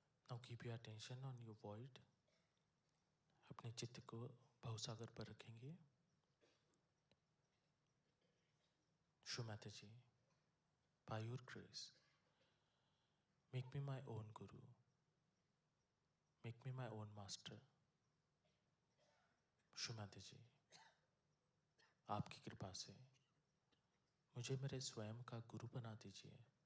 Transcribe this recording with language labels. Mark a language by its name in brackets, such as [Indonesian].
[English] Now keep your attention on your void. [Hindi] अपने चित्त को भवसागर पर रखेंगे. [English] Shumataji, by your grace, make me my own guru. Make me my own master. [Hindi] Shumataji, आपकी कृपा से मुझे मेरे स्वयं का गुरु बना दीजिए.